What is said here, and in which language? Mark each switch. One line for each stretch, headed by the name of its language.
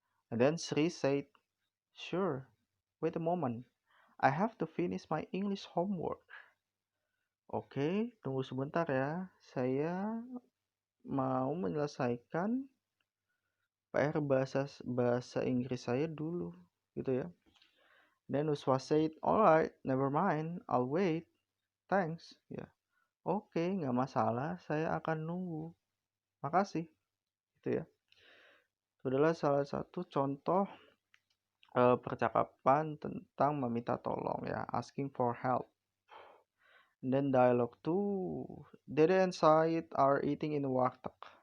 English: And then Sri said, sure, wait a moment. I have to finish my English homework.
Indonesian: Oke, tunggu sebentar ya. Saya mau menyelesaikan PR bahasa Inggris saya dulu, gitu ya.
English: Then Uswa said, alright, never mind, I'll wait. Thanks. Ya.
Indonesian: Oke, nggak masalah, saya akan nunggu. Makasih. Gitu ya. Itu adalah salah satu contoh percakapan tentang meminta tolong ya,
English: asking for help. And then dialogue 2, Dede and Said are eating in the warteg.